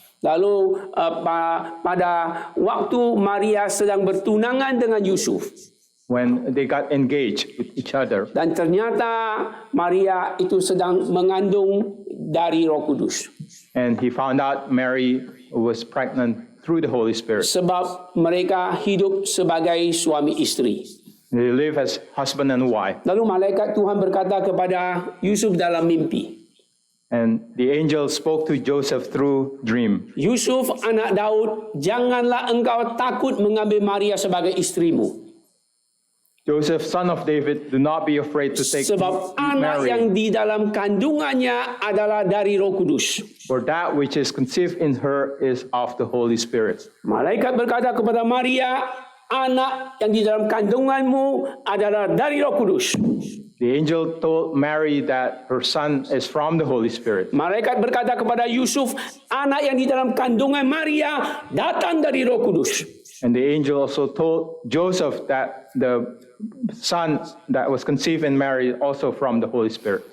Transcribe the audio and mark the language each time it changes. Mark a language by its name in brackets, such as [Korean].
[Indonesian] Lalu pada waktu Maria sedang bertunangan dengan Yusuf, [English] When they got engaged with each other, [Indonesian] dan ternyata Maria itu sedang mengandung dari Roh Kudus. [English] and he found out Mary was pregnant through the Holy Spirit. [Indonesian] Sebab mereka hidup sebagai suami istri. [English] They live as husband and wife. [Indonesian] Lalu malaikat Tuhan berkata kepada Yusuf dalam mimpi, [English] And the angel spoke to Joseph through dream. [Indonesian] Yusuf anak Daud, janganlah engkau takut mengambil Maria sebagai istrimu. [English] Joseph, son of David, do not be afraid to take [Indonesian] Sebab anak [English] Mary, [Indonesian] yang di dalam kandungannya adalah dari Roh Kudus. [English] for that which is conceived in her is of the Holy Spirit. [Indonesian] Malaikat berkata kepada Maria, anak yang di dalam kandunganmu adalah dari Roh Kudus. [English] The angel told Mary that her son is from the Holy Spirit. [Indonesian] Malaikat berkata kepada Yusuf, anak yang di dalam kandungan Maria datang dari Roh Kudus. [English] And the angel also told Joseph that the son that was conceived in Mary is also from the Holy Spirit.